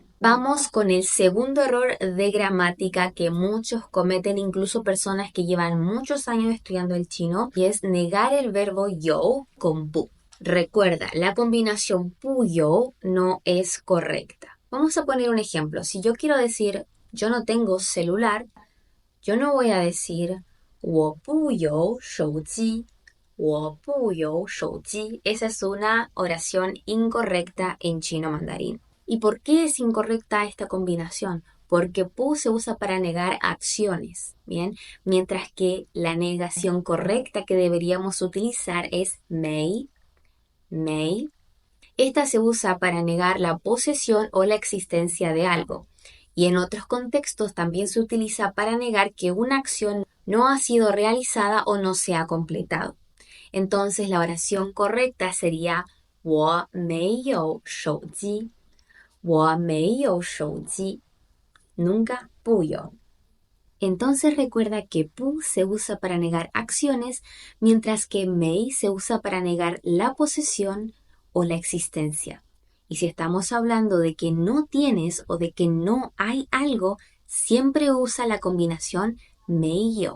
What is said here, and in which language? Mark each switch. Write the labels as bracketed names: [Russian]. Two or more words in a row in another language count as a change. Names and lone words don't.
[Spanish] Vamos con el segundo error de gramática que muchos cometen, incluso personas que llevan muchos años estudiando el chino, y es negar el verbo yo con pu. Recuerda, la combinación pu-yo no es correcta. Vamos a poner un ejemplo. Si yo quiero decir yo no tengo celular, yo no voy a decir [Chinese] 我不有手机，我不有手机. [Spanish] Esa es una oración incorrecta en chino mandarín. ¿Y por qué es incorrecta esta combinación? Porque pu se usa para negar acciones, ¿bien? Mientras que la negación correcta que deberíamos utilizar es mei, mei. Esta se usa para negar la posesión o la existencia de algo. Y en otros contextos también se utiliza para negar que una acción no ha sido realizada o no se ha completado. Entonces la oración correcta sería [Chinese] 我没有手机，我没有手机, [Spanish] nunca puyo. Entonces recuerda que pu se usa para negar acciones, mientras que mei se usa para negar la posesión o la existencia. Y si estamos hablando de que no tienes o de que no hay algo, siempre usa la combinación mei-yo.